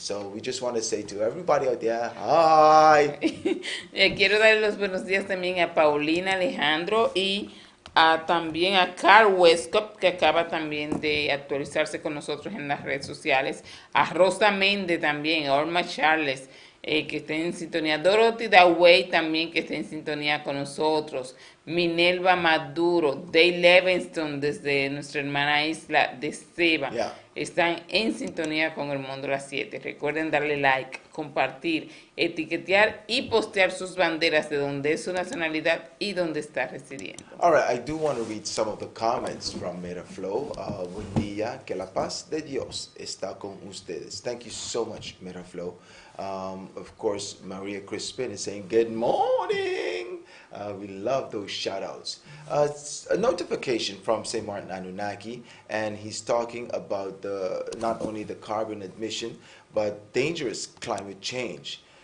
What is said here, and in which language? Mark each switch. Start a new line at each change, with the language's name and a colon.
English: So we just want to say to everybody out there, hi.
Spanish: Quiero dar los buenos días también a Paulina Alejandro y también a Carl Westcott, que acaba también de actualizarse con nosotros en las redes sociales, a Rosa Méndez también, a Orma Charles, que está en sintonía, Dorothy Daway también, que está en sintonía con nosotros, Minelva Maduro, Dave Levingston desde nuestra hermana isla de Seba, están en sintonía con El Mundo a las 7. Recuerden darle like, compartir, etiquetear y postear sus banderas de donde es su nacionalidad y donde está residiendo.
English: All right, I do want to read some of the comments from Miraflow.
Spanish: Buen día, que la paz de Dios está con ustedes.
English: Thank you so much, Miraflow. Of course, Maria Crispin is saying, good morning. We love those shout outs. A notification from St. Martin Anunnaki, and he's talking about not only the carbon emission, but dangerous climate change.